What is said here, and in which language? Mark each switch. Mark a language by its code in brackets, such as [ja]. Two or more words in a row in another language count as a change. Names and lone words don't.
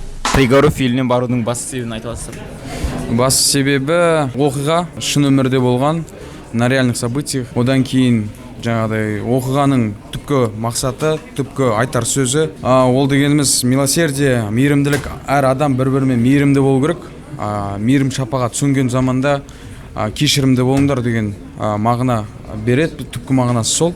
[kk] Приговор фильміне барудың басты себебін айта аласыздар? Басты себебі оқиға шын өмірде болған, [ru] на реальных событиях. [kk] Одан кейін жаңағыдай оқиғаның түпкі мақсаты, түпкі айтар сөзі. Ол дегеніміз милосердие, мейірімділік. Әр адам бір-бірімен мейірімді болу керек. Мейірім шапағат сөнген заманда кешірімді болыңдар деген мағына береді, түпкі мағынасы сол.